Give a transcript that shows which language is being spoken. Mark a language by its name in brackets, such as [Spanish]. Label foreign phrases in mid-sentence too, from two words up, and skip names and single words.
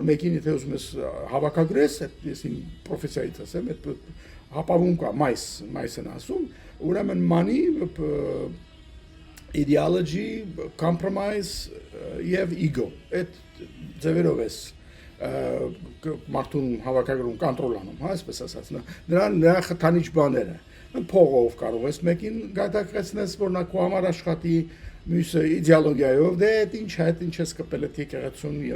[Armenian] մեկին եթե ուզում ես հավաքագրես, ես իմ պրոֆեսիայից ասեմ, այդ հապավում կա մայսն ասում, ուրեմն [English] money, ideology, compromise [Armenian] եւ ego, այդ ձևերով ես մարդուն հավաքագրում կոնտրոլանում, հա, այսպես ասած, նրա խթանիչ բաները, փողով կարող ես մեկին գայթակղեցնես, որ նա քո համար աշխատի, մյուսը իդեոլոգիայով, դե ինչ է, ինչ ես կպել այդ եկեղեցուն եւ